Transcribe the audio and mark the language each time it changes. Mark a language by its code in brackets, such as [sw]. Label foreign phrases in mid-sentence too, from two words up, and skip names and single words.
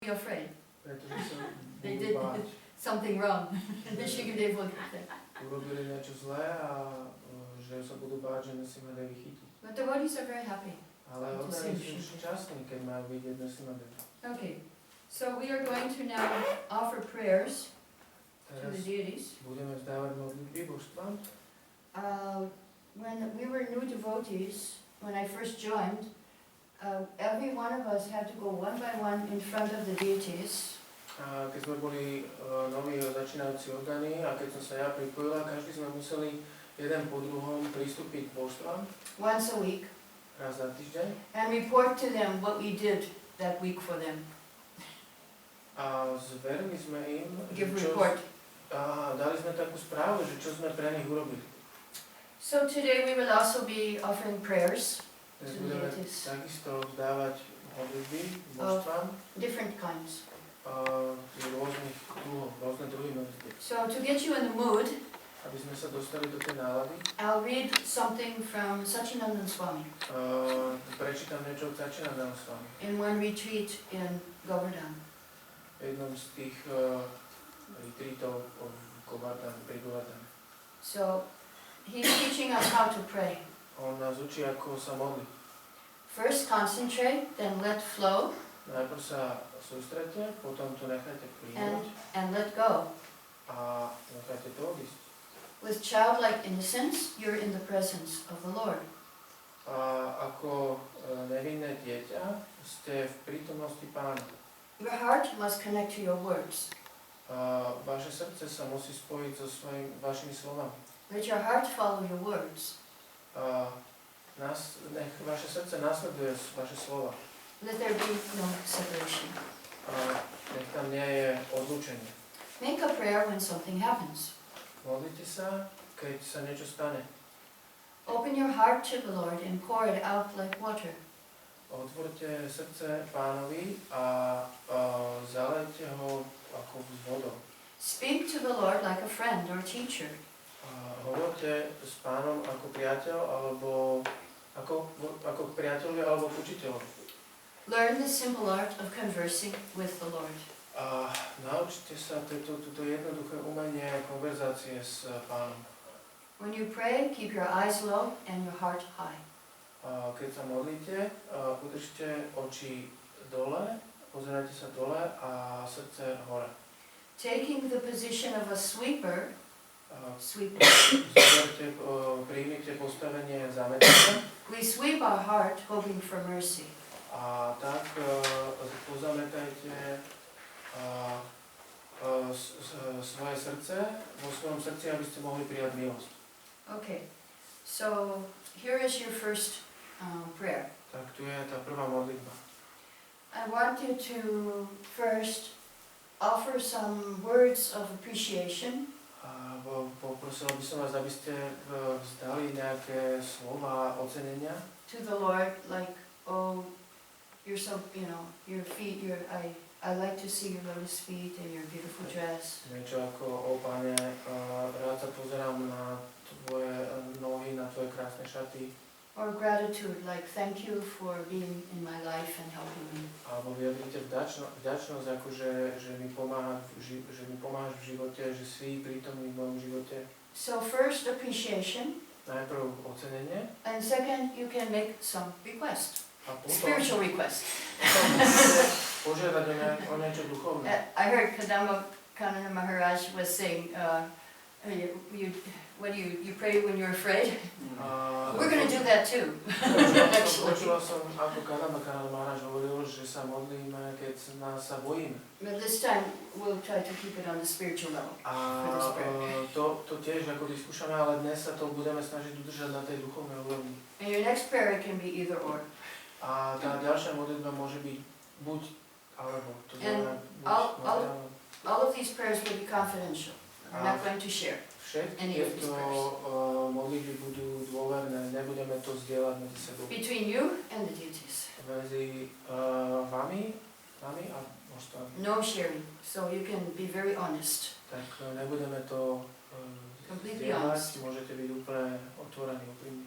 [en] be afraid. [sk] Pretože sa [en] They [sk] budú [en] did [sk] báť. [en] something wrong. They will get there. [sk] Urobili niečo zlé a že sa budú báť, že si ma Devi chytí. [en] But the devotees are very happy. [sk] Ale oni sú šťastní, keď majú vidieť si ma Devi. [en] Okay, so we are going to now offer prayers to the deities. [sk] Budeme vzdávať modlitby božstvám. [en] When we were new devotees, when I first joined, every one of us had to go one by one in front of the deities. [sk] Keď sme boli noví začínajúci orgány a keď som sa ja pripojila, každý sme museli jeden po druhom pristúpiť k božstvám. [en] Once a week. [sk] Raz za týždeň. [en] And report to them what we did that week for them. [sk] A zverili sme im, [en] Give report. [sk] Dali sme takú správu, že čo sme pre nich urobili. [en] So today we will also be offering prayers [sk] Dnes [en] to the [sk] budeme [en] deities. [sk] takisto vzdávať modlitby božstvám. [en] Different kinds. [sk] Rôzne druhy modlitby. [en] So to get you in the mood, [sk] Aby sme sa dostali do tej nálady, [en] I'll read something from Sachinandan Swami [sk] prečítam niečo od Sachinandana Swami. [en] in one retreat in Govardhan. [sk] V jednom z tých retreatov pri Govardhane. [en] So he's teaching us how to pray. [sk] On nás učí, ako sa modliť. [en] First concentrate, then let flow, [sk] Najprv sa sústredte, potom to nechajte plynúť [en] and let go. [sk] a nechajte to odísť. [en] With childlike innocence, you're in the presence of the Lord. [sk] A ako nevinné dieťa ste v prítomnosti Pána. [en] Your heart must connect to your words. [sk] Vaše srdce sa musí spojiť so vašimi slovami. [en] Let your heart follow your words. [sk] Nech vaše srdce nasleduje vaše slova. [en] Let there be no separation. [sk] Nech tam nie je odlúčenie. [en] Make a prayer when something happens. [sk] Modlite sa, keď sa niečo stane. [en] Open your heart to the Lord and pour it out like water. [sk] Otvorte srdce Pánovi a zalejte ho ako s vodou. [en] Speak to the Lord like a friend or teacher. [sk] Hovorte s Pánom ako priateľ alebo ako k priateľovi alebo k učiteľovi. [en] Learn the simple art of conversing with the Lord. [sk] Naučte sa toto jednoduché umenie konverzácie s Pánom. [en] When you pray, keep your eyes low and your heart high. [sk] Keď sa modlíte, udržte oči dole, pozerajte sa dole a srdce hore. [en] Taking the position of a sweeper, [sk] Príjmite postavenie zametania [en] we sweep our heart hoping for mercy. [sk] a tak pozametajte svoje srdce vo svojom srdci, aby ste mohli prijať milosť. [en] Okay, so here is your first prayer. [sk] Tak tu je tá prvá modlitba. [en] I want you to first offer some words of appreciation. [sk] Poprosil by som vás, aby ste vzdali nejaké slova ocenenia. [en] To the Lord, like, oh, you're so, your feet, I like to see your lotus feet and your beautiful dress. [sk] Niečo ako, Pane, rád sa pozerám na tvoje nohy, na tvoje krásne šaty. [en] Or gratitude, like, thank you for being in my life and helping me. [sk] Alebo vyjadrite vďačnosť, akože že mi pomáhaš v živote, že si prítomný v mojom živote. [en] So first appreciation. [sk] Najprv ocenenie. [en] And second, you can make some request. [sk] A potom [en] Spiritual request. [sk] Požiadať o niečo duchovné. [en] I heard Kadamba Maharaj was saying, what do you pray when you're afraid? We're going to do that too. [sk] Počula som, ako Kadamba Maharaj hovoril, že sa modlíme, keď sa bojíme. [en] But this time we'll try to keep it on the spiritual level. [sk] A to tiež ako vyskúšame, ale dnes sa to budeme snažiť udržať na tej duchovnej úrovni. [en] And your next prayer can be either or. [sk] A tá ďalšia modlitba môže byť buď alebo. To znamená, [en] all of these prayers will be confidential. I'm not going to share. [sk] Všetky tieto modlitby budú dôverné, nebudeme to zdieľať medzi sebou. [en] Between you and the deities. [sk] Medzi vami a božstvami. [en] No sharing, so you can be very honest. [sk] Tak nebudeme to zdieľať, môžete byť úplne otvorení, úprimní.